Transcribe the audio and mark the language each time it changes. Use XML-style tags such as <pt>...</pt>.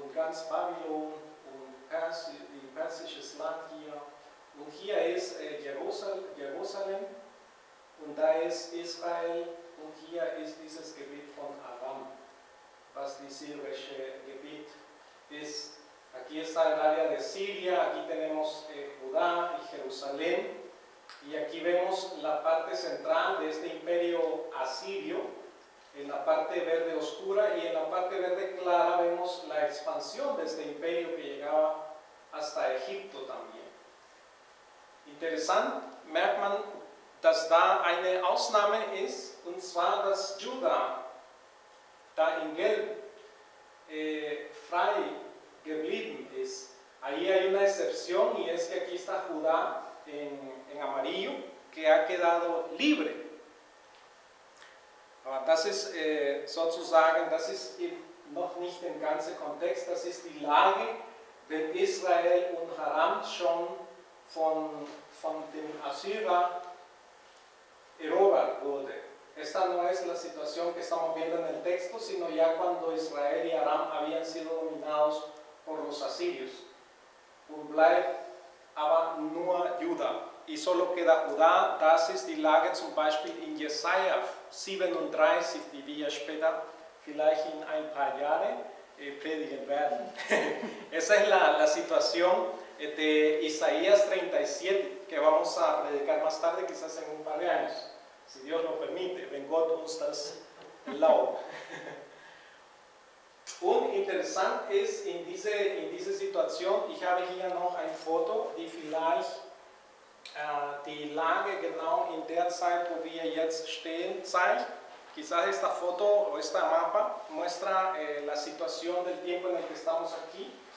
<de>Und ganz Babylon und persisches Land hier. Und hier ist Jerusalem und da ist Israel und hier ist dieses Gebiet von Aram, was die syrische Gebiet ist.</de> <es>Aquí está el área de Siria, aquí tenemos Judá y Jerusalén, y aquí vemos la parte central de este imperio asirio, en la parte verde oscura, y en la parte verde clara vemos la expansión de este imperio que llegaba hasta Egipto también.</es> <de>Interessant merkt man, dass da eine Ausnahme ist, und zwar, dass Juda da in Gelb frei geblieben ist.</de> <es>Ahí hay una excepción y es que aquí está Judá en amarillo, que ha quedado libre.</es> <de>Aber das ist sozusagen, das ist noch nicht der ganze Kontext, das ist die Lage, wenn Israel und Haram schon von dem Assyrer erobert wurde.</de> <es>Esta no es la situación que estamos viendo en el texto, sino ya cuando Israel y Aram habían sido dominados por los asirios.</es> <de>Und bleibt aber nur Juda.</de> <es>Y solo queda Judá.</es> <de>Das ist die Lage zum Beispiel in Jesaja 37, die wir später vielleicht in ein paar Jahren predigen werden.</de> <es>Esa es la situación de Isaías 37, que vamos a predicar más tarde, quizás en un par de años, si Dios lo permite,</es> <de>wenn Gott uns das erlaubt. Und interessant ist in dieser Situation, ich habe hier noch ein Foto, die vielleicht die Lage genau in der Zeit, wo wir jetzt stehen, zeigt.</de> <es>Quizás esta foto o esta mapa muestra la situación del tiempo en el que estamos aquí.</es>